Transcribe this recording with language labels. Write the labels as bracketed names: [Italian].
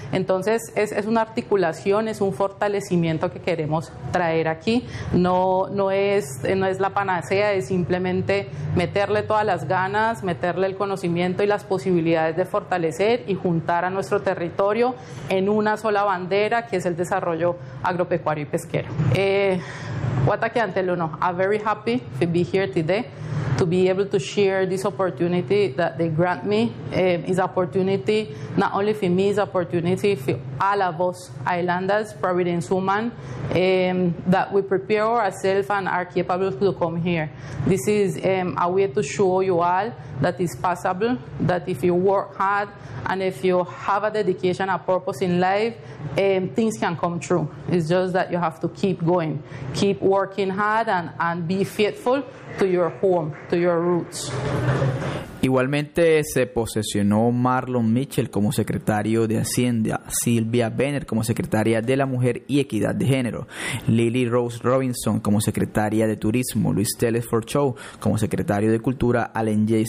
[Spanish] Entonces es una articulación, es un fortalecimiento que queremos traer aquí. No es la panacea, es simplemente meterle todas las ganas, meterle el conocimiento y las posibilidades de fortalecer y juntar a nuestro territorio en una sola bandera, que es el desarrollo agropecuario y pesquero. [English] Guataqueantelo, I'm very happy to be here today to be able to share this opportunity that they grant me. Is opportunity not only for me, is opportunity for all of us islanders, Providence woman, that we prepare ourselves and are capable to come here. This is a way to show you all that it's possible, that if you work hard and if you have a dedication, a purpose in life, things can come true. It's just that you have to keep going, keep working hard and be faithful to your home, to your roots. [Spanish] Igualmente se posesionó Marlon Mitchell como secretario de Hacienda, Silvia Benner como secretaria de la Mujer y Equidad de Género, Lily Rose Robinson como secretaria de Turismo, Luis Telesford Chow como secretario de Cultura, Allen J.